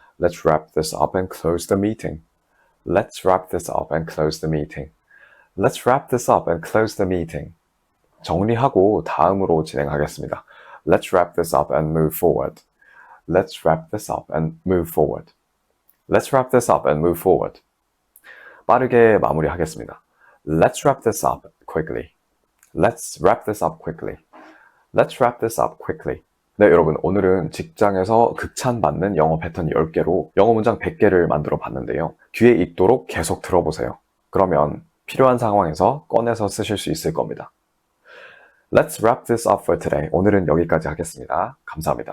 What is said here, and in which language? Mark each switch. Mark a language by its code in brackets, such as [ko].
[en] Let's wrap this up and close the meeting. Let's wrap this up and close the meeting. Let's wrap this up and close the meeting. [ko] 정리하고 다음으로 진행하겠습니다. [en] Let's wrap this up and move forward. Let's wrap this up and move forward. Let's wrap this up and move forward. [ko] 빠르게 마무리하겠습니다. [en] Let's wrap this up quickly. Let's wrap this up quickly. Let's wrap this up quickly. [ko] 네, 여러분, 오늘은 직장에서 극찬받는 영어 패턴 10개로 영어 문장 100개를 만들어 봤는데요. 귀에 익도록 계속 들어보세요. 그러면 필요한 상황에서 꺼내서 쓰실 수 있을 겁니다. [en] Let's wrap this up for today. [ko] 오늘은 여기까지 하겠습니다. 감사합니다.